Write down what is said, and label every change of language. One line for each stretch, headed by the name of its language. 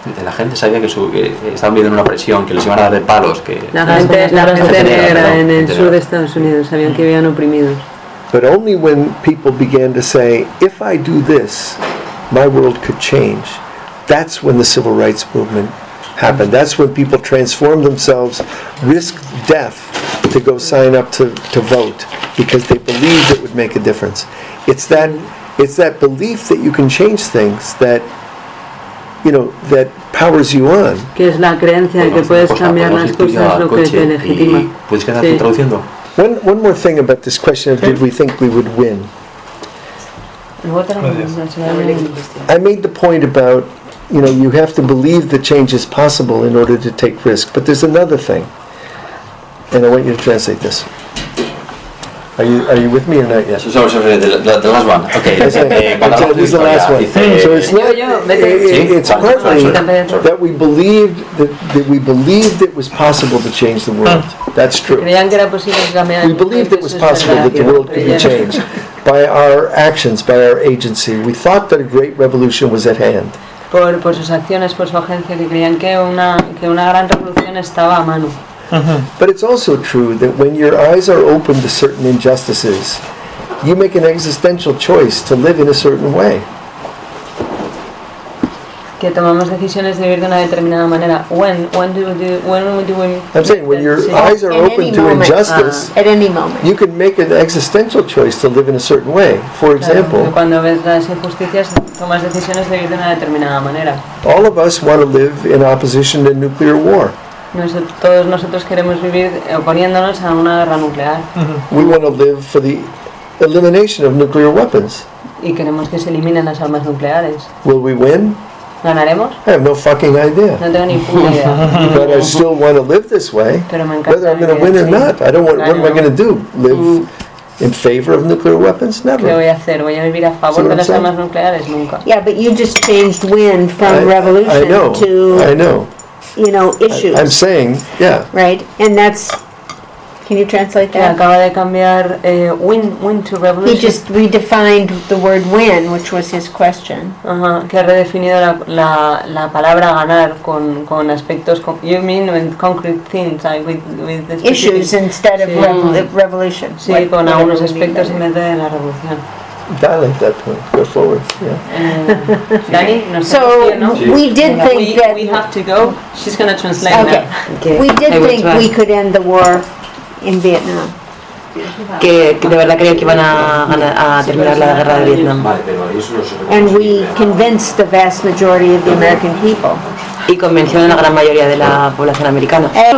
Spanish: La gente sabía que estaban viviendo una presión, que les iban a dar de palos. Que la gente negra en el sur de Estados Unidos sabían que habían oprimidos.
English: But only when people began to say, if I do this, my world could change. That's when the civil rights movement happened. That's when people transformed themselves, risked death to go sign up to vote because they believed it would make a difference. It's that belief that you can change things that, you know, that powers you on.
Spanish: Que es la creencia que puedes cambiar las cosas, lo que te legitima. Puedes quedarte traduciendo.
English: One more thing about this question of did we think we would win? I made the point about, you know, you have to believe that change is possible in order to take risk. But there's another thing, and I want you to translate this. Are you with me or not yet? So the last one. Okay. the last one. So it's not. It's partly that we believed that it was possible to change the world. That's true. We believed it was possible that the world could be changed by our actions, by our agency. We thought that a great revolution was at hand.
Spanish: Por sus acciones, por su agencia, que creían que una gran revolución estaba a mano. Uh-huh.
English: But it's also true that when your eyes are open to certain injustices, you make an existential choice to live in a certain way.
Spanish: Que tomamos decisiones de vivir de una determinada manera.
English: Eyes are open to injustice, At any moment, you can make an existential choice to live in a certain way. For example,
Spanish: cuando ves las injusticias, tomas decisiones de vivir de una determinada manera.
English: All of us want to live in opposition to nuclear war.
Spanish: Todos nosotros queremos vivir oponiéndonos a una guerra nuclear.
English: We want to live for the elimination of nuclear weapons.
Spanish: Y queremos que se eliminen las armas nucleares.
English: Will we win?
Spanish: ¿Ganaremos?
English: I have no fucking idea.
Spanish: No tengo ni puta idea.
English: But I still want to live this way.
Spanish: Pero me encanta.
English: Whether I'm going to win or not, I don't want.
Spanish: Claro.
English: What am I going to do? Live in favor of nuclear weapons? Never.
Spanish: ¿Qué voy a hacer? ¿Voy a vivir a favor de las armas nucleares? Nunca.
English: Yeah, but you just changed win from revolution I know. You know, issues. I'm saying, yeah. Right, and that's. Can you translate that?
Spanish: Acaba de cambiar
English: win to revolution. He just redefined the word win, which was his question.
Spanish: Que ha redefinido la palabra ganar con aspectos.
English: You mean with concrete things, like with the issues instead of revolution.
Spanish: Sí, con algunos aspectos en vez de la revolución.
English: Dale, at that point, go forward. Yeah. Dani, so we did think that we have to go. She's going to translate okay. now. Okay. We did think we could end the war in Vietnam.
Spanish: Que de verdad creían que iban a terminar la guerra de Vietnam.
English: And we convinced the vast majority of the American people.
Spanish: Y convencieron a la gran mayoría de la población americana.